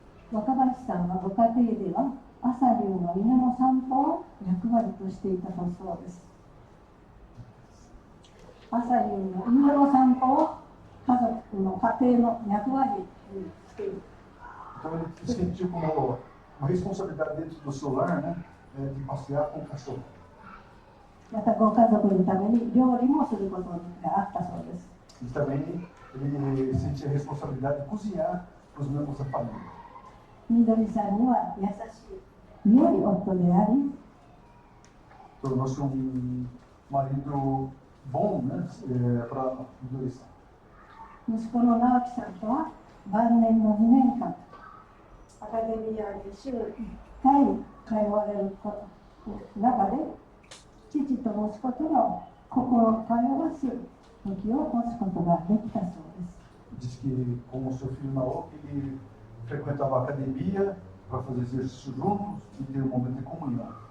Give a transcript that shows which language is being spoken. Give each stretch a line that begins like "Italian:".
Japanese: 若林さんはご家庭では朝夕の犬の散歩を役割としていたそうです。朝夕の犬の散歩を家族の家庭の役割にしている。
Portuguese: Então ele se sentiu como uma responsabilidade dentro do seu lar, né, de passear com o cachorro.
Japanese: またご家族のために料理もすることがあったそうです。
Portuguese: E também ele sentia a responsabilidade de cozinhar para os membros da família.
Japanese: みどりさんには優しい良い夫であり、
Portuguese: Tornou-se marido bom, né, para Midori-san.
Japanese: 息子の直樹さんとは晩年の2年間アカデミアに週1回通われる中で父と息子との交心を通わす時を持つことができたそうです。
Portuguese: Diz que com o seu filho Naoki, ele frequentava a academia para fazer exercício juntos e ter um momento de comunhão.